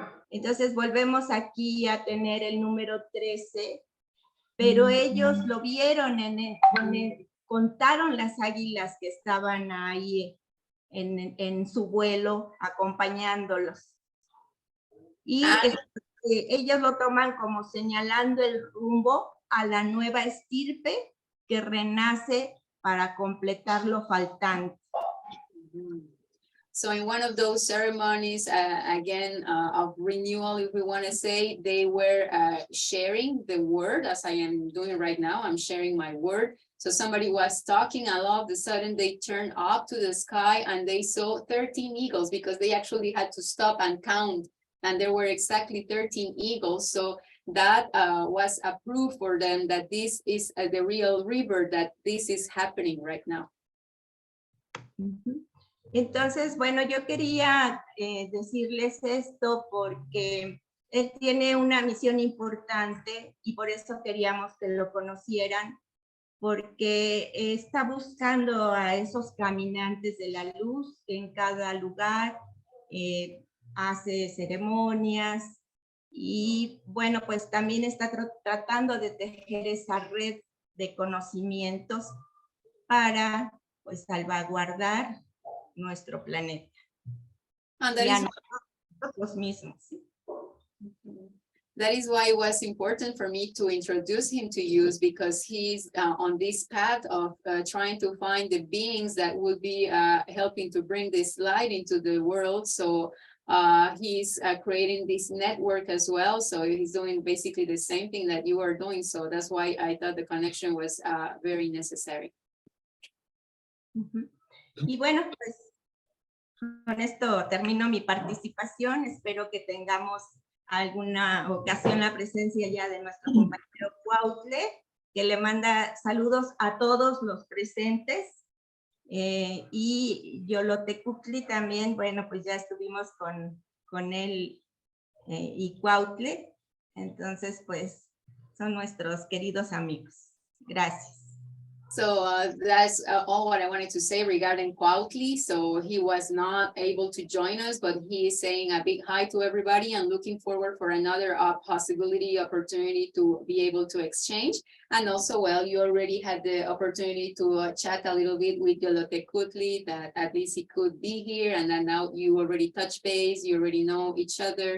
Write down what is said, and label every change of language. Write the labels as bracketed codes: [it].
[es] Entonces volvemos aquí a tener el número 13, pero ellos lo vieron, contaron las águilas que estaban ahí en su vuelo acompañándolos. Y ellos lo toman como señalando el rumbo a la nueva estirpe que renace para completar lo faltante. [en] So in one of those ceremonies, again, of renewal, if we want to say, they were sharing the word, as I am doing right now. I'm sharing my word. So somebody was talking, and all of a sudden they turned up to the sky and they saw 13 eagles, because they actually had to stop and count. And there were exactly 13 eagles. So that was a proof for them that this is the real river, that this is happening right now. [es] Entonces, bueno, yo quería decirles esto porque Él tiene una misión importante y por eso queríamos que lo conocieran, porque está buscando a esos caminantes de la luz en cada lugar, hace ceremonias y bueno, pues también está tratando de tejer esa red de conocimientos para pues salvaguardar nuestro planeta. [en] And [es] Y a nosotros mismos. [en] that is why it was important for me to introduce him to you, because he's on this path of trying to find the beings that would be helping to bring this light into the world. So he's creating this network as well. So he's doing basically the same thing that you are doing. So that's why I thought the connection was very necessary. [es] Y bueno, pues con esto termino mi participación. Espero que tengamos alguna ocasión la presencia ya de nuestro compañero Cuautle, que le manda saludos a todos los presentes. Y Yolotecuhtli también, bueno, pues ya estuvimos con él y Cuautle. Entonces, pues son nuestros queridos amigos. Gracias. [en] So that's all what I wanted to say regarding Cuautli. So he was not able to join us, but he is saying a big hi to everybody and looking forward for another opportunity to be able to exchange. And also, well, you already had the opportunity to chat a little bit with Yolotecuhtli, that at least he could be here, and then now you already touch base, you already know each other.